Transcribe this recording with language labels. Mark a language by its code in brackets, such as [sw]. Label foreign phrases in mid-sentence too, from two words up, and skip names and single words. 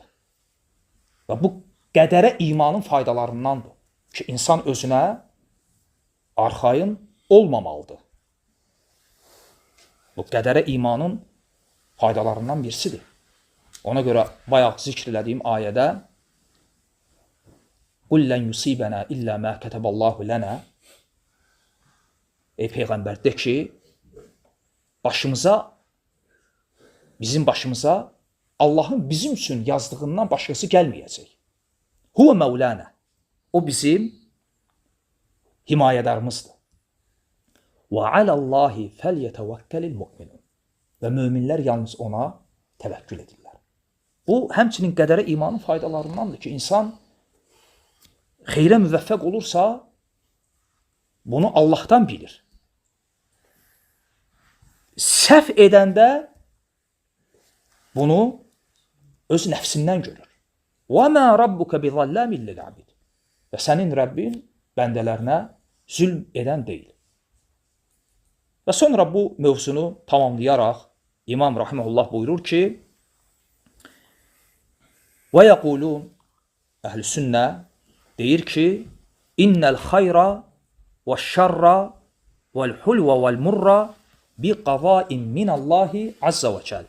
[az] Və bu qədərə imanın faydalarındandır ki, insan özünə arxayın olmamalıdır. Bu qədərə imanın faydalarından birisidir. Ona görə bayaq zikr elədiyim ayədə [ar] "قل لن يصيبنا إلا ما كتب الله لنا" [az] Ey Peyğəmbər, de ki, bizim başımıza Allahın bizim üçün yazdığından başqası gəlməyəcək. [ar] هو مولانا. [az] O bizim himayədarımızdır. [ar] وعلى الله فليتوكل المؤمنون. [az] Və möminlər yalnız ona təvəkkül edirlər. Bu, həmçinin qədərə imanın faydalarındandır ki, insan xeyrə müvəffəq olursa, bunu Allahdan bilir. Səhv edəndə bunu öz nəfsindən görür. [ar] وَمَا رَبُّكَ بِظَلَّامٍ لِلْعَبِيدِ. [az] Və sənin Rəbbin bəndələrinə zülm edən deyil. Və sonra bu mövzunu tamamlayaraq İmam Rahiməhullah buyurur ki, [ar] وَيَقُولُونَ [az] Əhl-i Sünnə deyir ki, [ar] إن الخير والشر والحلو والمر بقضاء من الله عز وجل.